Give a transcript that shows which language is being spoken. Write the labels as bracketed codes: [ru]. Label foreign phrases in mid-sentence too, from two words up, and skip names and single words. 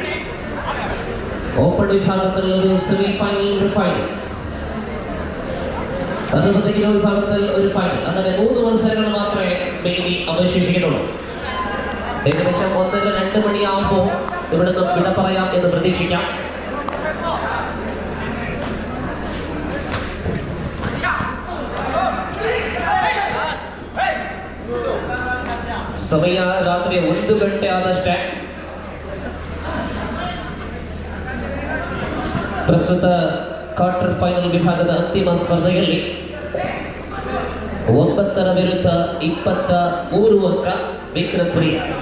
[ml] ഓപ്പൺ വിഭാഗത്തിൽ ഒരു സെമിഫൈനൽ, ഒരു ഫൈനൽ. 60 കിലോ വിഭാഗത്തിൽ ഒരു ഫൈനൽ. അങ്ങനെ 3 മത്സരങ്ങൾ മാത്രമേ ഇനി അവശേഷിക്കുന്നുള്ളൂ. ഏകദേശം 1-2 മണിയാവുമ്പോൾ ഇവിടെ നിന്ന് വിട പറയാം എന്ന് പ്രതീക്ഷിക്കാം. [kn] ಸಮಯ ರಾತ್ರಿ 1 ಗಂಟೆ ಆದಷ್ಟೇ. ಪ್ರಸ್ತುತ ಕ್ವಾರ್ಟರ್ ಫೈನಲ್ ವಿಭಾಗದ ಅಂತಿಮ ಸ್ಪರ್ಧೆಯಲ್ಲಿ 9 ವಿರುದ್ಧ 23 ಅಂಕ ವಿಕ್ರಮಪುರಿ.